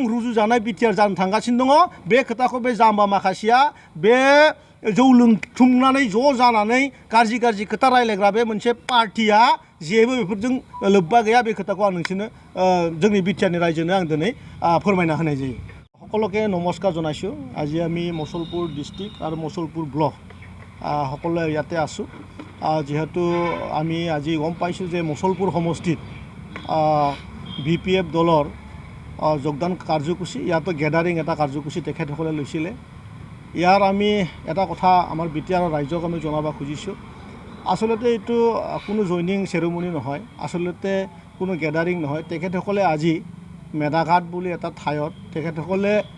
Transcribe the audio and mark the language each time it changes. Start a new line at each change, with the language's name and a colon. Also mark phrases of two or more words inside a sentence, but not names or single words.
Bodo: रुजुजानाय बिटिआर जानो थांगासिनो दङ बे खोथाखौ बे जाम्बा माखासेया बे जौ लोंथुमनानै ज' जानानै गाज्रि खोथा रायलायग्रा बे मोनसे पार्टिया जेबो बेफोरजों लोब्बा गैया बे खोथाखौ आं नोंसोरनो जोंनि बिटिआरनि रायजोनो आं दिनै फोरमायना होनाय जायो
Assamese: সকলোকে নমস্কাৰ জনাইছোঁ আজি আমি মছলপুৰ ডিষ্ট্ৰিক্ট আৰু মছলপুৰ ব্লক সকলোৱে ইয়াতে আছোঁ যেহেতু আমি আজি গম পাইছোঁ যে মছলপুৰ সমষ্টিত বিপিএফ দলৰ যোগদান কাৰ্যসূচী ইয়াতো গেডাৰিং এটা কাৰ্যসূচী তেখেতসকলে লৈছিলে ইয়াৰ আমি এটা কথা আমাৰ বিটিআৰৰ ৰাইজক আমি জনাব খুজিছোঁ আচলতে এইটো কোনো
English: joining ceremony
Assamese: নহয় আচলতে কোনো গেডাৰিং নহয় তেখেতসকলে আজি মেধাঘাট বুলি এটা ঠাইত তেখেতসকলে